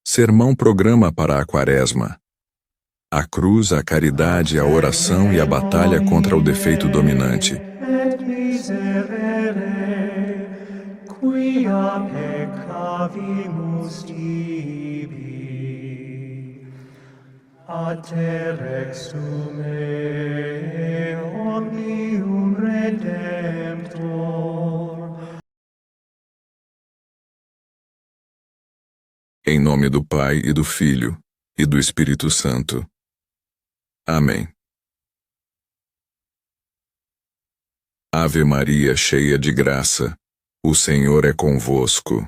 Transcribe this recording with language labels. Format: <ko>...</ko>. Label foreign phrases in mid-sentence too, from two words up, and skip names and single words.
<pt>Sermão Programa para a Quaresma. A cruz, a caridade, a oração e a batalha contra o defeito dominante.</pt> <la>Et miserere, quia peccavimus tibi. A te rexume omnium Redemptor.</la> <pt>Em nome do Pai e do Filho e do Espírito Santo. Amém. Ave Maria, cheia de graça, o Senhor é convosco.</pt>